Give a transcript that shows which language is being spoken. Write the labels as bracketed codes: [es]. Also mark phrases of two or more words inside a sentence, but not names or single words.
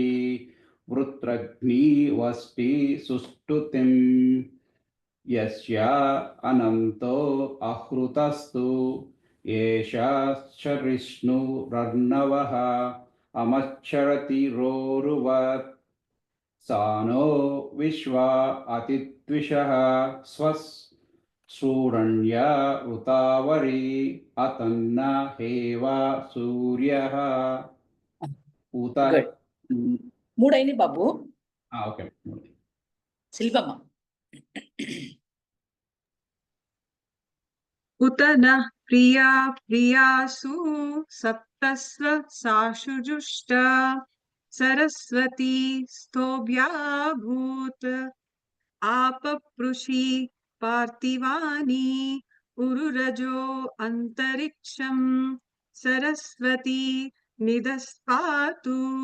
[sa] వృత్రగ్నివస్టి సుష్టుతిం యస్యా అనంతో అహృతస్తు ఏషా శరిష్ణురర్ణవః అమచ్చరతి రోరువత్ సానో విశ్వా అతిద్విషః స్వశూరణ్య ఋతావరి అతన్న హేవా సూర్యః ఉత. [te] మూడైంది బాబు. ఓకే. శిల్పమ్మ. [sa] उत नः प्रिया प्रियासु सप्तस्व साशुजुष्ट सरस्वती स्तोभ्याभूत आपपृषि पार्थिवानि उरुरजो अंतरिक्षं सरस्वती निदस्पातु